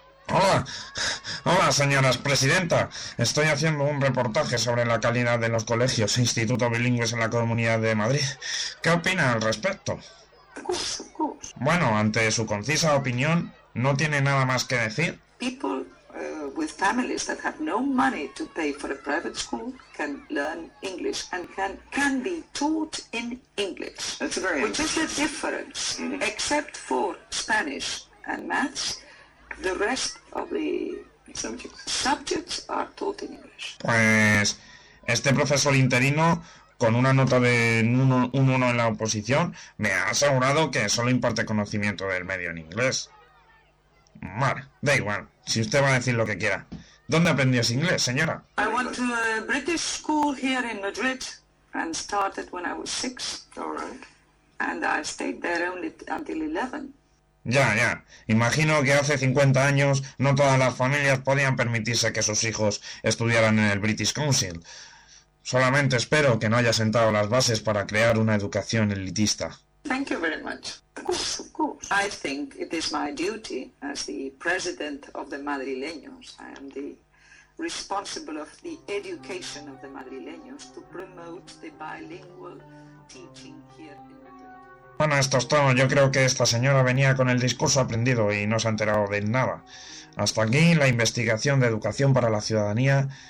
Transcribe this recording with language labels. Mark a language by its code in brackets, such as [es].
[es] ¡Hola! ¡Hola, señoras presidenta! Estoy haciendo un reportaje sobre la calidad de los colegios e institutos bilingües en la Comunidad de Madrid. ¿Qué opina al respecto? Bueno, ante su concisa opinión, ¿no tiene nada más que decir? [en] With families that have no money to pay for a private school can learn English and can be taught in English. That's very which is the difference. Mm-hmm. Except for Spanish and maths, the rest of the subjects are taught in English. [es] Pues este profesor interino, con una nota de un 1 en la oposición, me ha asegurado que solo imparte conocimiento del medio en inglés. Vale, da igual. Si usted va a decir lo que quiera. ¿Dónde aprendió inglés, señora? [en] I went to a British school here in Madrid and started when I was 6. All right. And I stayed there only until 11. [es] Ya. Imagino que hace 50 años no todas las familias podían permitirse que sus hijos estudiaran en el British Council. Solamente espero que no haya sentado las bases para crear una educación elitista. [en] Thank you very much. Of course. I think it is my duty as the president of the Madrileños, I am the responsible of the education of the Madrileños, to promote the bilingual teaching here in Madrid. [es] Bueno, esto es todo. Yo creo que esta señora venía con el discurso aprendido y no se ha enterado de nada. Hasta aquí la investigación de educación para la ciudadanía.